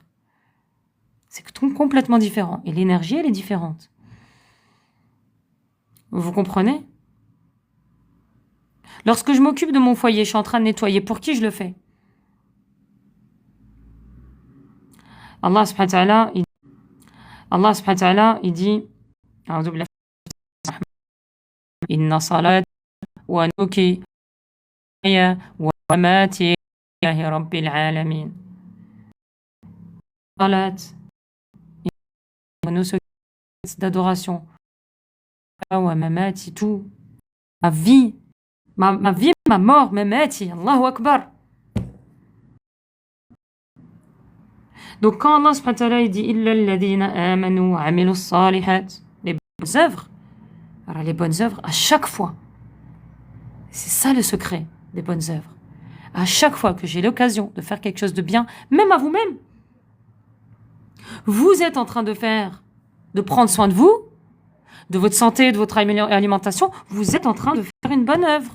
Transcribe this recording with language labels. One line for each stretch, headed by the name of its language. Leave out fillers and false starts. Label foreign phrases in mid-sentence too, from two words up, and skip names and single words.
French: C'est complètement différent. Et l'énergie, elle est différente. Vous comprenez? Lorsque je m'occupe de mon foyer, je suis en train de nettoyer. Pour qui je le fais?
Arabic: الله سبحانه وتعالى,
French: il dit
Arabic: إن صلاة ونسكي ومماتي لله رب العالمين.
French: Salat, nos d'adoration,
Arabic: ومماتي,
French: tout, ma vie, ma mort, mamati,
Arabic: الله أكبر.
French: Donc quand
Arabic: الله سبحانه وتعالى
French: il dit
Arabic: إلا الذين آمنوا وعملوا الصالحات,
French: les bonnes œuvres, alors les bonnes œuvres à chaque fois, c'est ça le secret des bonnes œuvres. À chaque fois que j'ai l'occasion de faire quelque chose de bien, même à vous-même, vous êtes en train de prendre soin de vous, de votre santé, de votre alimentation, vous êtes en train de faire une bonne œuvre.